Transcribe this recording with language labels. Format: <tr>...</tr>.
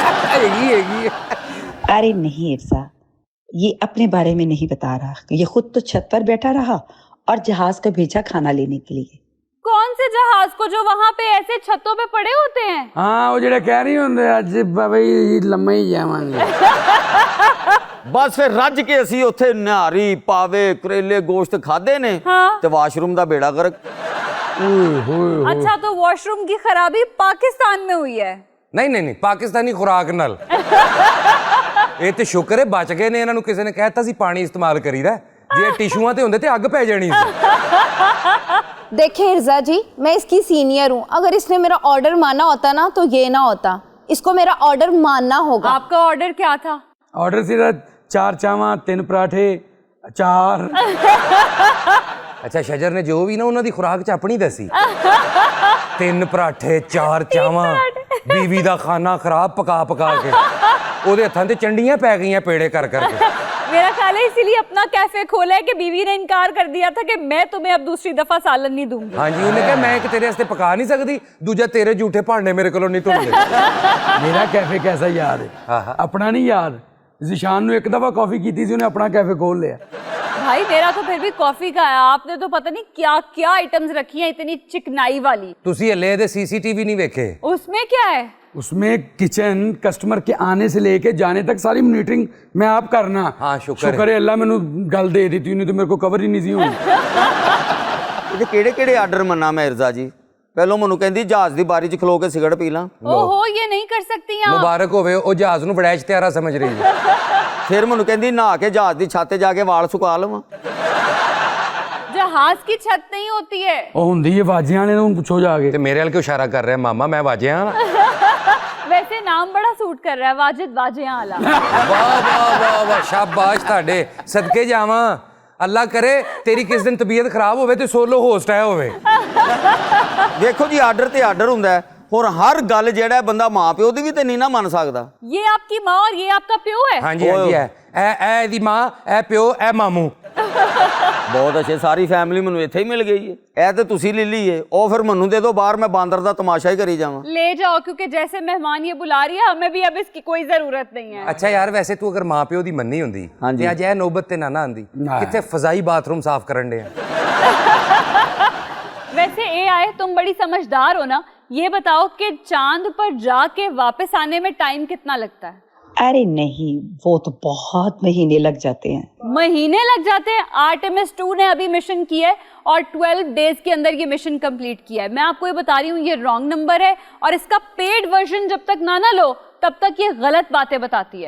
<pa>ਹੈਗੀ ਹੈਗੀ</pa> <hi>अरे नहीं इर्जा, ये अपने बारे में नहीं बता रहा। ये खुद तो छत पर बैठा रहा और जहाज को भेजा खाना लेने के लिए। कौन से जहाज को जो वहां पे ऐसे छतों पे पड़े होते हैं?</hi> <pa>ਹਾਂ ਉਹ ਜਿਹੜੇ ਕਹਿ ਰਹੀ ਹੁੰਦੇ ਅੱਜ ਬਈ ਲੰਮੇ ਹੀ ਜਾਵਾਂਗੇ। ਬਸ ਫਿਰ ਰੱਜ ਕੇ ਅਸੀਂ ਉੱਥੇ ਨਿਹਾਰੀ ਪਾਵੇ ਕਰੇਲੇ ਗੋਸ਼ਤ ਖਾਦੇ ਨੇ</pa> <hi>हाँ।</hi> <pa>ਤੇ ਵਾਸ਼ਰੂਮ ਦਾ ਬੇੜਾ ਗਰਕ।</pa> <hi>अच्छा, तो वॉशरूम की खराबी पाकिस्तान में हुई है।</hi> <pa>ਨਹੀਂ ਨਹੀਂ ਨਹੀਂ ਪਾਕਿਸਤਾਨੀ ਖੁਰਾਕ ਨਾਲ ਇਹ ਤੇ ਸ਼ੁਕਰ ਹੈ ਬਚ ਗਏ ਨੇ ਇਹਨਾਂ ਨੂੰ ਕਿਸੇ ਨੇ ਕਹਿਤਾ ਸੀ ਪਾਣੀ ਇਸਤੇਮਾਲ ਕਰੀਦਾ ਜੇ ਟਿਸ਼ੂਆਂ ਤੇ ਹੁੰਦੇ ਤੇ ਅੱਗ ਪੈ ਜਾਣੀ ਸੀ</pa> <hi>देखिए इर्जा जी, मैं इसकी सीनियर हूँ। अगर इसने मेरा ऑर्डर माना होता ना तो ये ना होता। इसको मेरा ऑर्डर मानना होगा। आपका ऑर्डर क्या था?</hi> <pa>ਆਰਡਰ ਸੀਗਾ 4 ਚਾਵਾਂ 3 ਪਰਾਠੇ 4। ਅੱਛਾ ਸ਼ਜਰ ਨੇ ਜੋ ਵੀ ਨਾ ਉਹਨਾਂ ਦੀ ਖੁਰਾਕ ਚ ਆਪਣੀ ਦੱਸੀ 3 ਪਰਾਠੇ 4 ਚਾਵਾਂ ਬੀਵੀ ਦਾ ਖਾਣਾ ਖਰਾਬ ਪਕਾ ਪਕਾ ਕੇ ਉਹਦੇ ਹੱਥਾਂ ਤੇ ਚੰਡੀਆਂ ਪੈ ਗਈਆਂ ਪੇੜੇ ਕਰ ਕਰਕੇ</pa> <hi>मेरा ख्याल है इसीलिए अपना कैफे खोला है कि बीवी ने इनकार कर दिया था कि मैं तुम्हें अब दूसरी दफा सालन नहीं दूंगी।</hi> <pa>ਹਾਂਜੀ ਉਹਨੇ ਕਿਹਾ ਮੈਂ ਇੱਕ ਤੇਰੇ ਵਾਸਤੇ ਪਕਾ ਨਹੀਂ ਸਕਦੀ ਦੂਜਾ ਤੇਰੇ ਝੂਠੇ ਭਾਂਡੇ ਮੇਰੇ ਕੋਲੋਂ ਨਹੀਂ ਧੁੰਦੇ ਮੇਰਾ ਕੈਫੇ ਕੈਸਾ ਯਾਦ ਹੈ ਆਪਣਾ ਨਹੀਂ ਯਾਦ। ਜ਼ਿਸ਼ਾਨ ਨੂੰ ਇੱਕ ਦਫਾ ਕਾਫੀ ਕੀਤੀ ਸੀ ਉਹਨੇ ਆਪਣਾ ਕੈਫੇ ਖੋਲ ਲਿਆ।</pa> <hi>भाई मेरा तो फिर भी कॉफी का है, आपने तो पता नहीं क्या क्या आइटम्स रखी हैं इतनी चिकनाई वाली।</hi> <pa>ਤੁਸੀਂ ਹਲੇ ਇਹਦੇ ਸੀਸੀਟੀਵੀ नहीं ਵੇਖੇ</pa> <hi>उसमें क्या है? उसमें किचन कस्टमर के आने से लेके जाने तक सारी मॉनिटरिंग मैं आप करना। हाँ, शुक्र है अल्लाह मैंने गल दे दी थी, नहीं तो मेरे को कवर ही नहीं सी होनी।</hi> <pa>ਇਹਦੇ ਕਿਹੜੇ ਕਿਹੜੇ ਆਰਡਰ ਮੰਨਾ ਮੈਂ ਇਰਜ਼ਾ ਜੀ? ਪਹਿਲੋਂ ਮੈਨੂੰ ਕਹਿੰਦੀ ਜਹਾਜ਼ ਦੀ ਬਾਰੀ 'ਚ ਖਲੋ ਕੇ ਸਿਗਰਟ ਪੀ ਲਾਂ।</pa> <hi>ओहो, ये नहीं कर सकती आप।</hi> <pa>ਮੁਬਾਰਕ ਹੋਵੇ ਉਹ ਜਹਾਜ਼ ਨੂੰ ਬੜਾ ਇਸ਼ਤਿਹਾਰਾ ਸਮਝ ਰਹੀ ਹੈ ਫਿਰ ਮੈਨੂੰ ਕਹਿੰਦੀ ਨਹਾ ਕੇ ਜਹਾਜ਼ ਦੀ ਛੱਤ ਤੇ ਜਾ ਕੇ ਵਾਲ ਸੁਕਾ ਲਵਾਂ।</pa> <hi>जहाज की छत नहीं होती है।</hi> <pa>ਉਹ ਹੁੰਦੀ ਹੈ ਬਾਜੀਆਂ ਵਾਲੇ ਨੂੰ ਪੁੱਛੋ ਜਾ ਕੇ। ਤੇ ਮੇਰੇ ਵੱਲ ਕਿਉਂ ਇਸ਼ਾਰਾ ਕਰ ਰਿਹਾ ਮਾਮਾ ਮੈਂ ਵਾਜਿਆ</pa> <hi>वैसे नाम बड़ा सूट कर रहा है, वाजिद वाजिया आला।</hi> <pa>ਵਾਹ ਵਾਹ ਵਾਹ ਵਾਹ ਸ਼ਾਬਾਸ਼ ਤੁਹਾਡੇ ਸਦਕੇ ਜਾਵਾਂ ਅੱਲਾ ਕਰੇ ਤੇਰੀ ਕਿਸ ਦਿਨ ਤਬੀਅਤ ਖਰਾਬ ਹੋਵੇ ਤੇ ਸੋਲੋ ਹੋਸਟ ਆਇਆ ਹੋਵੇ ਦੇਖੋ ਜੀ, ਆਰਡਰ ਤੇ ਆਰਡਰ ਹੁੰਦਾ ਹੈ। ਹੁਣ ਹਰ ਗੱਲ ਜਿਹੜਾ ਬੰਦਾ ਮਾਂ ਪਿਓ ਦੀ ਵੀ ਤੇ ਨਹੀਂ ਨਾ ਮੰਨ ਸਕਦਾ।</pa> <hi>ये आपकी माँ और ये आपका प्यो है?</hi> <pa>ਹਾਂਜੀ ਹਾਂਜੀ ਇਹ ਇਹਦੀ ਮਾਂ ਇਹ ਪਿਓ ਇਹ ਮਾਮੂ ਬਹੁਤ ਅੱਛੇ, ਸਾਰੀ ਫੈਮਿਲੀ ਮੈਨੂੰ ਇੱਥੇ ਹੀ ਮਿਲ ਗਈ ਹੈ। ਇਹ ਤੇ ਤੁਸੀਂ ਲੈ ਲਈਏ, ਉਹ ਫਿਰ ਮੈਨੂੰ ਦੇ ਦਿਓ ਬਾਹਰ, ਮੈਂ ਬਾਂਦਰ ਦਾ ਤਮਾਸ਼ਾ ਹੀ ਕਰੀ ਜਾਵਾਂ।</pa> <hi>ले जाओ, क्योंकि जैसे मेहमान ये बुला रही है हमें भी अब इसकी कोई जरूरत नहीं है।</hi> <pa>ਅੱਛਾ ਯਾਰ ਵੈਸੇ ਤੂੰ ਅਗਰ ਮਾਂ ਪਿਓ ਦੀ ਮੰਨੀ ਹੁੰਦੀ ਹਾਂਜੀ। ਤੇ ਅੱਜ ਇਹ ਨੌਬਤ ਤੇ ਨਾ ਨਾ ਆਂਦੀ ਕਿੱਥੇ ਫਜ਼ਾਈ ਬਾਥਰੂਮ ਸਾਫ਼ ਕਰਨ ਦੇ</pa> <hi>वैसे AI तुम बड़ी समझदार हो ना, ये बताओ कि चांद पर जाके वापस आने में टाइम कितना लगता है? अरे नहीं, वो तो बहुत महीने लग जाते हैं। महीने लग जाते हैं? आर्टेमिस 2 ने अभी मिशन किया है और 12 डेज के अंदर ये मिशन कंप्लीट किया है। मैं आपको ये बता रही हूँ, ये रॉन्ग नंबर है और इसका पेड वर्जन जब तक ना लो तब तक ये गलत बातें बताती है।</hi>